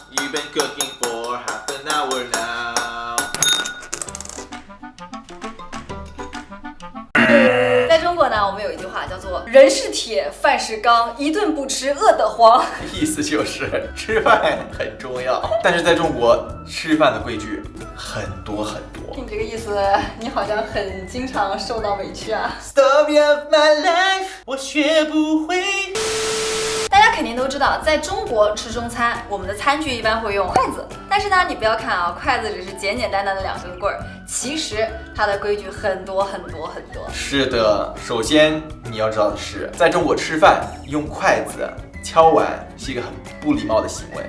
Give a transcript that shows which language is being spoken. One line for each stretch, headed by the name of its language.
English: You've been cooking for half an hour now.
Chinese: 在中国呢，我们有一句话叫做“人是铁，饭是钢，一顿不吃饿得慌”。意思就是吃饭很重要，但是在中国吃饭的规矩很多。听这个意思，你好像很经常受到委屈啊。
English: Story of my life，
Chinese: 我学不会。大家肯定都知道，在中国吃中餐，我们的餐具一般会用筷子。但是呢，你不要看啊，筷子只是简简单单的2根棍儿，其实它的规矩很多。是的，首先你要知道的是，在中国吃饭用筷子敲碗是一个很不礼貌的行为。